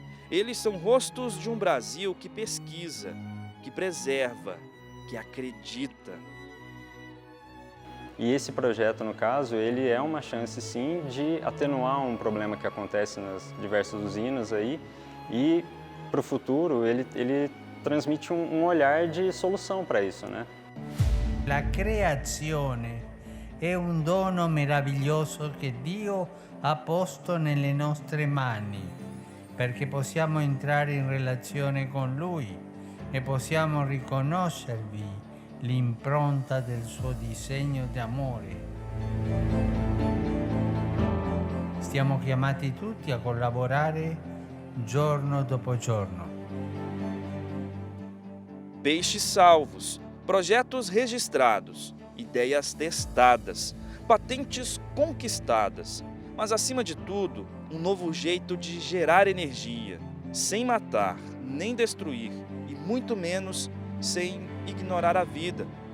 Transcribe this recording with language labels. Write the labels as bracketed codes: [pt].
[pt] Eles são rostos de um Brasil que pesquisa, que preserva, que acredita. E esse projeto, no caso, ele é uma chance, sim, de atenuar um problema que acontece nas diversas usinas aí e, para o futuro, ele transmite um olhar de solução para isso, né? [it] La creazione è un dono meraviglioso che Dio ha posto nelle nostre mani, perché possiamo entrare in relazione con Lui e possiamo riconoscervi l'impronta del suo disegno d'amore. Stiamo chiamati tutti a collaborare giorno dopo giorno. [pt] Peixes salvos, projetos registrados, ideias testadas, patentes conquistadas, mas acima de tudo, um novo jeito de gerar energia, sem matar, nem destruir e muito menos sem ignorar a vida.